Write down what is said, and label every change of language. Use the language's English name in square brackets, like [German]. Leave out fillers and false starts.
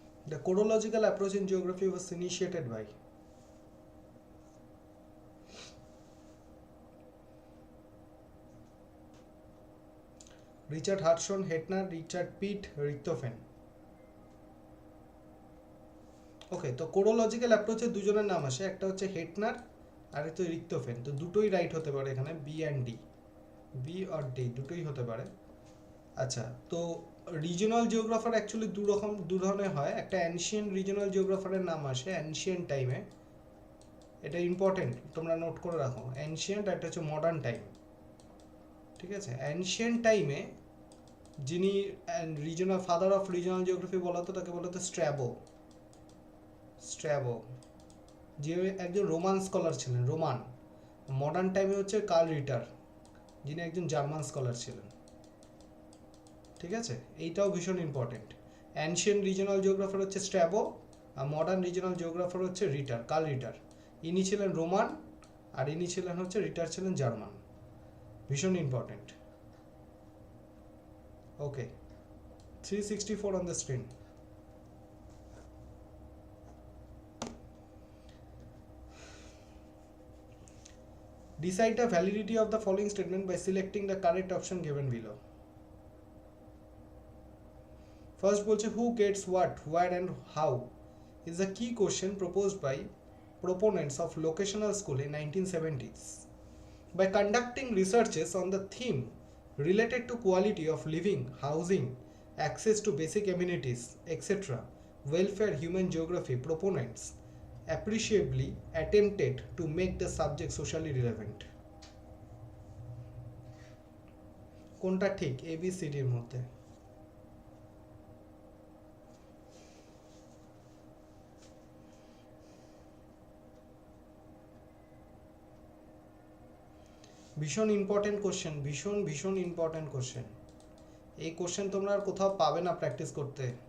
[English] The chronological approach in geography was initiated by Richard Harrison, Hettner, Richard Pitt, Richthofen. [Bangla] ওকে, তো chronological approach এর দুজনের নাম আসে, একটা হচ্ছে হেটনার আর একটা রিক্টোফেন। তো দুটোই রাইট হতে পারে এখানে, B and D, B আর D দুটোই হতে পারে। আচ্ছা, তো রিজিওনাল জিওগ্রাফার অ্যাকচুয়ালি দু ধরনের হয়। একটা অ্যানশিয়েন্ট রিজিওনাল জিওগ্রাফারের নাম আসে অ্যানশিয়েন্ট টাইমে, এটা ইম্পর্টেন্ট, তোমরা নোট করে রাখো। অ্যানশিয়েন্ট আর একটা হচ্ছে মডার্ন টাইম, ঠিক আছে? অ্যানশিয়েন্ট টাইমে যিনি regional [English] father of regional geography [Bangla] বলা হতো তাকে বলা হতো স্ট্র্যাবো। স্ট্র্যাবো যে একজন রোমান স্কলার ছিলেন, রোমান। মডার্ন টাইমে হচ্ছে কার্ল রিটার, যিনি একজন জার্মান স্কলার ছিলেন, ঠিক আছে? এইটাও ভীষণ ইম্পর্টেন্ট। অ্যানশিয়েন্ট রিজিওনাল জিওগ্রাফার হচ্ছে স্ট্র্যাবো, আর মডার্ন রিজিওনাল জিওগ্রাফার হচ্ছে রিটার, কার্ল রিটার। ইনি ছিলেন রোমান আর ইনি ছিলেন হচ্ছে রিটার ছিলেন জার্মান। ভীষণ important. [English] Okay, 364 on the screen. Decide the validity of the following statement by selecting the correct option given below. First [Bangla] বলছে [English] who gets what, where and how is a key question proposed by proponents of locational school in 1970s. By conducting researches on the theme related to quality of living, housing, access to basic amenities, etc., welfare, human geography, proponents appreciably attempted to make the subject socially relevant. [Bangla] কোনটা ঠিক ABCD এর মধ্যে? ভীষণ important question, ভীষণ important question. এই question তোমরা আর কোথাও পাবে না প্র্যাকটিস করতে।